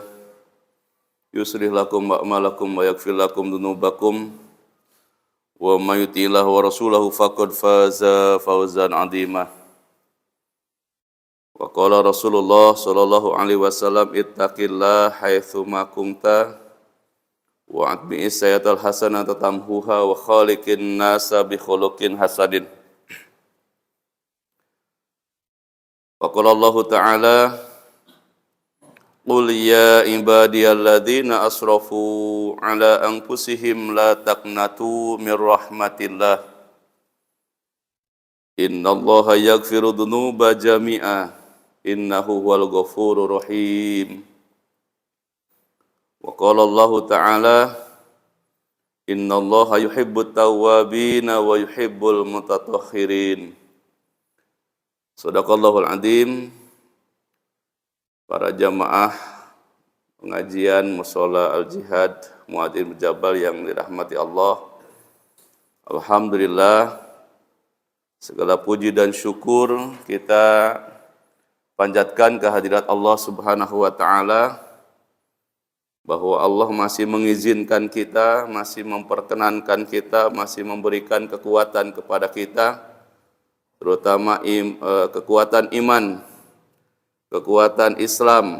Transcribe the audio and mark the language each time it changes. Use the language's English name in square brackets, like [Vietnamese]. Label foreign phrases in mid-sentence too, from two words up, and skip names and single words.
[Arabic] يصلح لكم أعمالكم ويغفر لكم ذنوبكم. ومن يطع الله ورسوله فقد فاز فوزا عظيما. وقال رسول الله صلى الله عليه وسلم اتق الله حيثما كنت. وأتبع السيئة الحسنة تمحها وخالق الناس بخلق حسن. وقال الله تعالى قل يا عبادي الذين أسرفوا على أنفسهم لا تقنطوا من رحمة الله. إن الله يغفر الذنوب جميعا إنه هو الغفور الرحيم. وقال الله تعالى إن الله يحب التوابين ويحب المتطهرين. صدق الله العظيم. [Indonesian] Para jamaah pengajian Mushola Al-Jihad Mu'adz bin Jabal yang dirahmati Allah. Alhamdulillah, segala puji dan syukur kita panjatkan kehadirat Allah [Arabic] سبحانه وتعالى, [Indonesian] bahwa Allah masih mengizinkan kita, masih memperkenankan kita, masih memberikan kekuatan kepada kita, terutama kekuatan iman, kekuatan Islam,